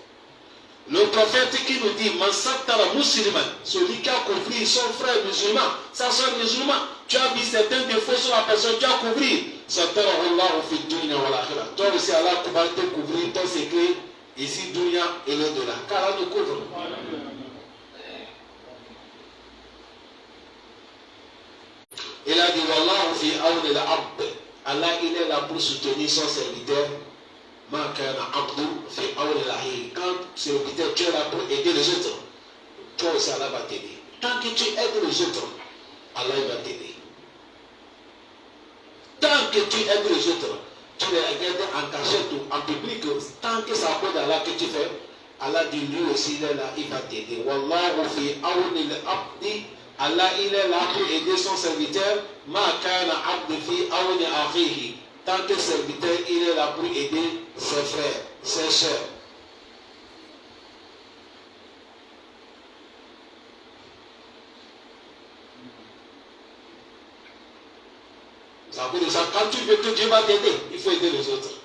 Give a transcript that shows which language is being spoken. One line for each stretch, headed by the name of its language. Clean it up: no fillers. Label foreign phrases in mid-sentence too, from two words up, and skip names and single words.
French: Le prophète qui nous dit, Mansatara musulman, celui qui a couvert son frère musulman, sa soeur musulman, tu as vu certains défauts sur la personne, tu as couvert. Toi aussi, Allah va te couvrir ton secret ici, dunya et l'au-delà. Car Allah nous couvre. Il a dit,
Arabic: والله في عون العبد.
French: Allah, il est là pour soutenir son serviteur. Quand serviteur, tu es là pour aider les autres. Toi aussi, Allah va t'aider. Tant que tu aides les autres, Allah va t'aider. Tant que tu aides les autres, tu les regardes en cachette ou en public, tant que ça peut d'Allah que tu fais, Allah dit lui aussi, il est là, il va t'aider.
Arabic: والله في عون العبد.
French: Allah, il est là pour aider son serviteur.
Arabic: ما كان العبد في عون أخيه.
French: Tant que serviteur, il est là pour aider ses frères, ses sœurs. Ça veut dire ça, quand tu veux que Dieu va t'aider, il faut aider les autres.